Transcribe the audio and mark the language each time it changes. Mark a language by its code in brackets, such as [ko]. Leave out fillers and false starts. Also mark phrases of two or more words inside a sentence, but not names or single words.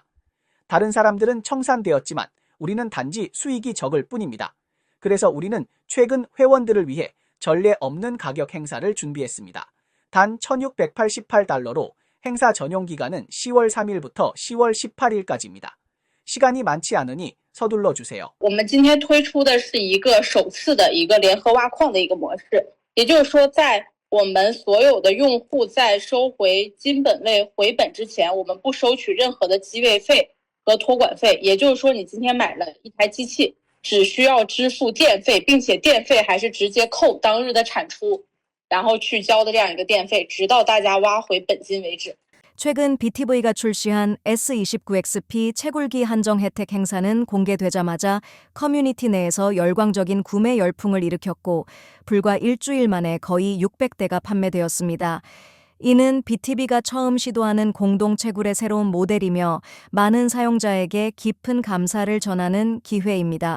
[ko] 다른 사람들은 청산되었지만 우리는 단지 수익이 적을 뿐입니다. 그래서 우리는 최근 회원들을 위해 전례 없는 가격 행사를 준비했습니다. 단 1,688달러로 행사 전용 기간은 10월 3일부터 10월 18일까지입니다. 시간이 많지 않으니 서둘러 주세요. [zh] 我们今天推出的是一个首次的一个联合挖矿的一个模式，也就是说在我们所有的用户在收回金本位回本之前，我们不收取任何的机位费和托管费，也就是说你今天买了一台机器，只需要支付电费，并且电费还是直接扣当日的产出，然后去交的这样一个电费，直到大家挖回本金为止。 [ko] 최근 BTV가 출시한 S29XP 채굴기 한정 혜택 행사는 공개되자마자 커뮤니티 내에서 열광적인 구매 열풍을 일으켰고 불과 일주일 만에 거의 600대가 판매되었습니다. 이는 BTV가 처음 시도하는 공동 채굴의 새로운 모델이며 많은 사용자에게 깊은 감사를 전하는 기회입니다.